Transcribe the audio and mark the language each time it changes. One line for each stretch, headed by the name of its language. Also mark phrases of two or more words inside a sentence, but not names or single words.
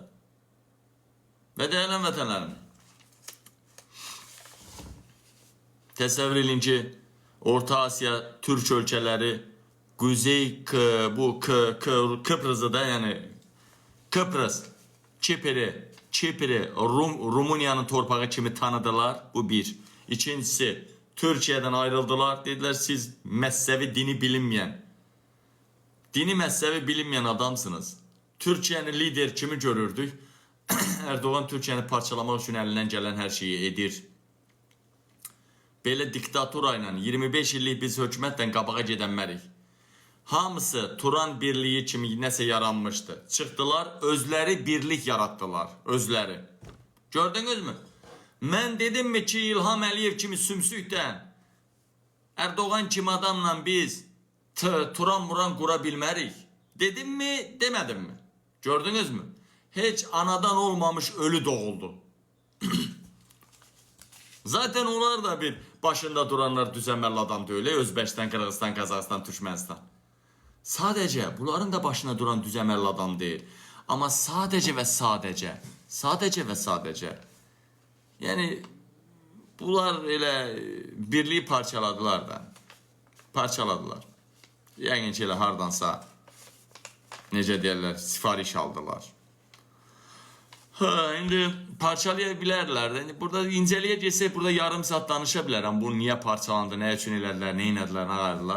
Azerbaijani: Və dəyərli vətənlərim, təsəvvür edin ki, Orta Asiya Türk ölkələri Kuzey Kıbrıs'ı da, yəni Kıbrıs, Kipri, Rumuniyanın torpağı kimi tanıdılar. Bu bir.
Turkish: İkincisi, Türkiye'den ayrıldılar. Dediler siz mezhebi dini mezhebi bilinmeyen adamsınız. Türkiye'nin lider kimi görürdük? Erdoğan Türkiye'ni parçalamak için elinden gelen her şeyi edir.
Azerbaijani: Belə diktaturayla 25 illik biz hökumətlə qabağa gedənmərik. Hamısı Turan birliği kimi nəsə yaranmıştı. Çıxdılar, özləri birlik yarattılar. Özləri. Gördünüz mü? Mən dedim mi ki İlham Əliyev kimi sümsükdən Erdoğan kimi adamla biz Turan qura bilmərik.
Turkish: Dedim mi, demedim mi? Gördünüz mü?
Azerbaijani: Heç anadan olmamış ölü doğuldu. Zaten onlar da bir başında duranlar düzəmməli adam deyil. Özbəkistan, Qırğızistan, Qazaxıstan, Türkmenistan.
Turkish: Sadece bunların da başına duran düzəməlli adam değil. Ama sadece ve sadece.
Azerbaijani: Yani bunlar elə birliği parçaladılar da. Parçaladılar. Yəni ki elə hardansa necə deyirlər, sifariş aldılar. İndi parçalaya bilərlər. Yani burada incəliyə geçsək burada yarım saat danışa bilərəm. Bu niyə parçalandı, nə üçün elədilər, nə inədilər, nə qayırdılar.